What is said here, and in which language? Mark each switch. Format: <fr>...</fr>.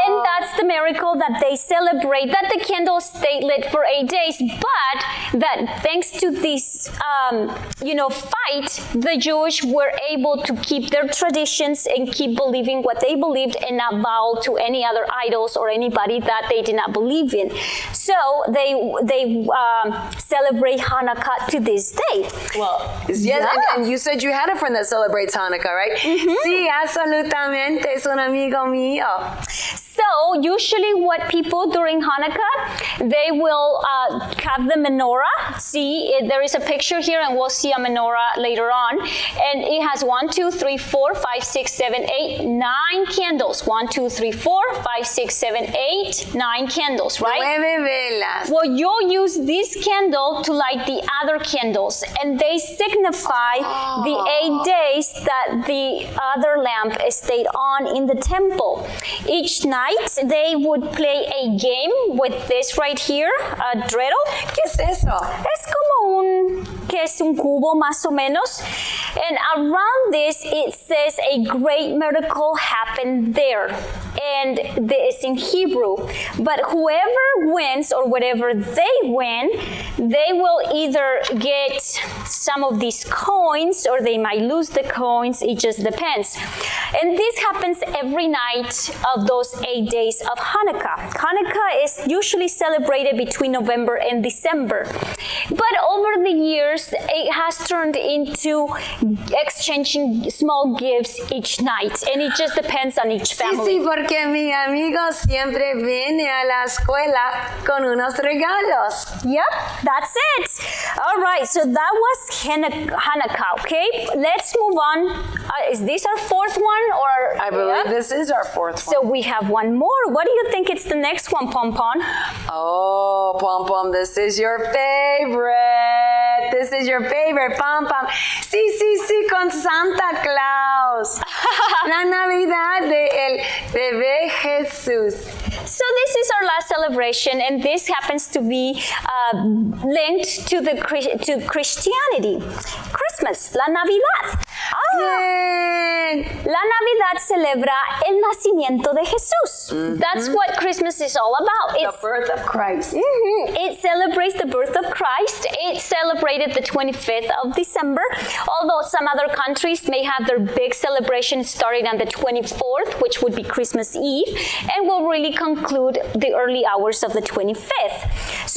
<en>And that's the miracle that they celebrate, that the candles stay lit for 8 days, but that thanks to this, fight, the Jewish were able to keep their traditions and keep believing what they believed and not bow to any other idols or anybody that they did not believe in. So they celebrate Hanukkah to this day. Well, yes, and you said you had a friend that celebrates Hanukkah, right?</en> <es>Sí, absolutamente, es un amigo mío.</es> <en>So usually what people during Hanukkah, they will have the menorah. See, there is a picture here and we'll see a menorah later on. And it has 1, 2, 3, 4, 5, 6, 7, 8, 9 candles. 1, 2, 3, 4, 5, 6, 7, 8, 9 candles, right?</en> <es>9 velas.</es> <en>Well, you'll use this candle to light the other candles. And they signify the 8 days that the other lamp stayed on in the temple. Each night, they would play a game with this right here, a dreidel.</en> <es>¿Qué es eso? Es como que es un cubo más o menos.</es> <en>And around this, it says a great miracle happened there. And it's in Hebrew. But whoever wins or whatever they win, they will either get some of these coins or they might lose the coins. It just depends. And this happens every night of those 8 days of Hanukkah. Hanukkah is usually celebrated between November and December. But over the years, it has turned into exchanging small gifts each night. And it just depends on each family.</en> <es>Sí, porque mi amigo siempre viene a la escuela con unos regalos.</es> <en>Yep, that's it. All right, so that was Hanukkah, okay? Let's move on. Is this our fourth one? Or I believe this is our fourth one. So we have one more. What do you think it's the next one, Pom Pom? Oh, Pom Pom, this is your favorite. This is your favorite, Pom Pom.</en> <es>Sí, sí, sí, con Santa Claus. La Navidad de el bebé Jesús.</es> <en>So this is our last celebration, and this happens to be linked to Christianity. Christmas, la Navidad.</en> <es>Bien. La Navidad celebra el nacimiento de Jesús.</es> <en>That's what Christmas is all about. The birth of Christ. It celebrates the birth of Christ. It's celebrated the 25th of December, although some other countries may have their big celebration starting on the 24th, which would be Christmas Eve, and will really conclude the early hours of the 25th.</en>